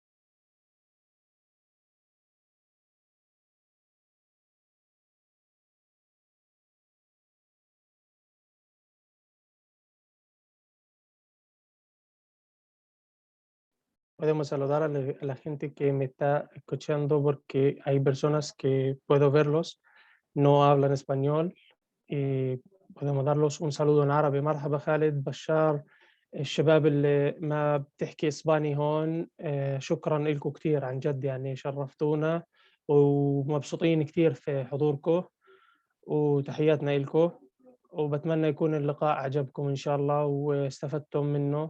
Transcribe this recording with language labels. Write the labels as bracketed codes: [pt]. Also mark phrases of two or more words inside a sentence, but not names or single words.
[es] Podemos saludar a la gente que me está escuchando porque hay personas que puedo verlos, no hablan español y podemos darlos un saludo en árabe. [ar] مرحبا خالد بشار الشباب اللي ما بتحكي اسباني هون شكرا لكم كثير عن جد يعني شرفتونا ومبسوطين كثير في حضوركم وتحياتنا لكم وبتمنى يكون اللقاء عجبكم إن شاء الله واستفدتم منه.